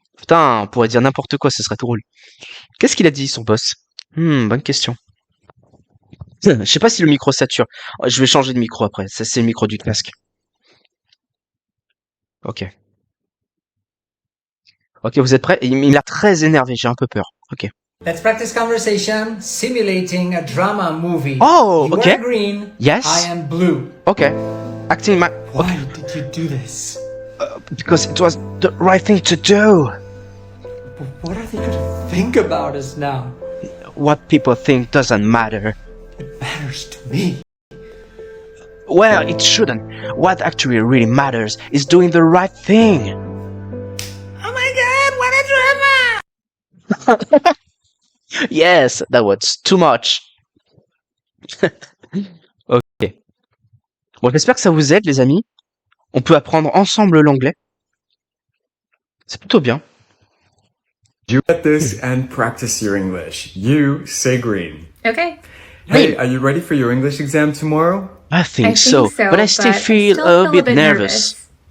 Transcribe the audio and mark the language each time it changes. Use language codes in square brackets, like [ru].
[fr] Putain, on pourrait dire n'importe quoi, ce serait trop drôle. Qu'est-ce qu'il a dit, son boss? Bonne question. Je sais pas si le micro sature. Oh, je vais changer de micro après. Ça, c'est le micro du casque. Ok. Ok, vous êtes prêts? Il a très énervé, j'ai un peu peur. Ok. [en] Let's practice conversation simulating a drama movie. Oh, You okay. are green. Yes. I am blue. Okay. Acting my... Why did you do this? Because it was the right thing to do. What are they gonna think about us now? What people think doesn't matter. It matters to me. Well, it shouldn't. What actually really matters is doing the right thing. Oh my god, what a drama! Yes, that was too much. Ok. [fr] Bon, j'espère que ça vous aide, les amis. On peut apprendre ensemble l'anglais. C'est plutôt bien. [en] You get this and practice your English. You say green. Okay. Hey, are you ready for your English exam tomorrow? I think so, but I still feel a bit nervous.